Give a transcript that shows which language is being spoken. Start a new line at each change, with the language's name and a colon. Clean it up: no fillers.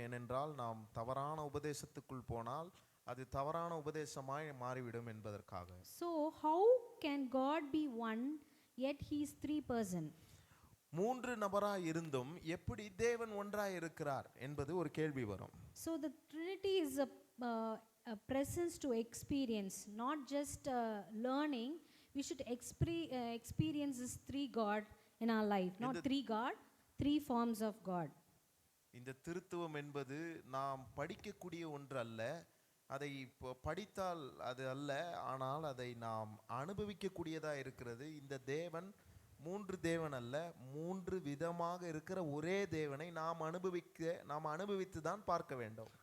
Tamil: ஏனென்றால் நாம் தவறான உபதேசத்துக்குள் போனால் அது தவறான உபதேசமாய் மாறிவிடும் என்பதற்காக.
English: So how can God be one yet he is three person?
Tamil: மூன்று நபராய் இருந்தும் எப்படி தேவன் ஒன்றாய் இருக்கிறார் என்பது ஒரு கேள்வி வரும்.
English: So the Trinity is a presence to experience, not just learning. We should experience this three God in our life, not three God, three forms of God.
Tamil: இந்த திருத்துவம் என்பது நாம் படிக்கக்கூடிய ஒன்று அல்ல, அதை படித்தால் அது அல்ல, ஆனால் அதை நாம் அனுபவிக்கக்கூடியதாக இருக்கிறது. இந்த தேவன் மூன்று தேவன் அல்ல, மூன்று விதமாக இருக்கிற ஒரே தேவனை நாம் அனுபவித்து தான் பார்க்க வேண்டும்.